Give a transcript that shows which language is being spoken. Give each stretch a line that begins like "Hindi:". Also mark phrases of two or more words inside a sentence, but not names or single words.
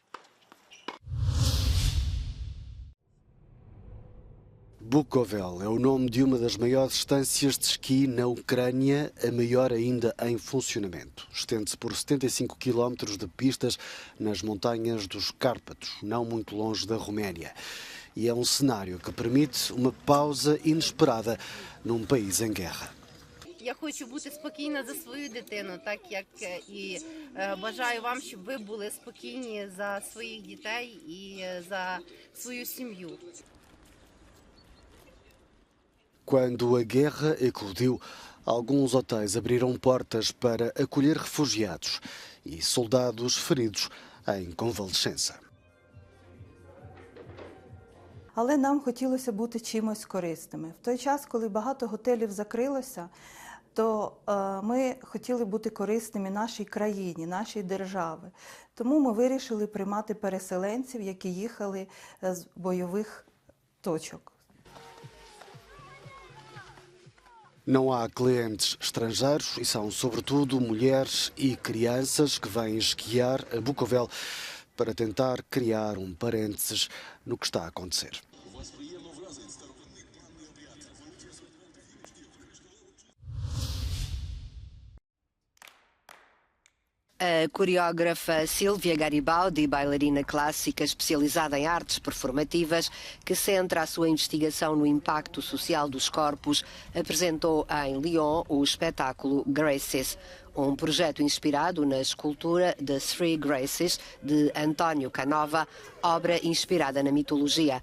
Portuguese: Bukovel é o nome de uma das maiores estâncias de esqui na Ucrânia, a maior ainda em funcionamento. Estende-se por 75 km de pistas nas montanhas dos Cárpatos, não muito longe da Roménia. E é um cenário que permite uma pausa inesperada num país em guerra.
Ukrainian: Я хочу бути спокійна за свою дитину, так як і бажаю вам, щоб ви були спокійні за своїх дітей і за свою сім'ю.
Portuguese: Quando a guerra eclodiu, alguns hotéis abriram portas para acolher refugiados e soldados feridos em convalescença.
Ukrainian: Але нам хотілося бути чимось корисними. В той час, коли багато готелів закрилося, то ми хотіли бути корисними нашій країні, нашій державі. Тому ми вирішили приймати переселенців, які їхали з бойових точок.
Portuguese: Não há clientes estrangeiros e são, sobretudo, mulheres e crianças que vêm esquiar a Bukovel para tentar criar um parênteses no que está a acontecer. A coreógrafa Silvia Garibaldi, bailarina clássica especializada em artes performativas, que centra a sua investigação no impacto social dos corpos, apresentou em Lyon o espetáculo Graces, um projeto inspirado na escultura The Three Graces, de António Canova, obra inspirada na mitologia.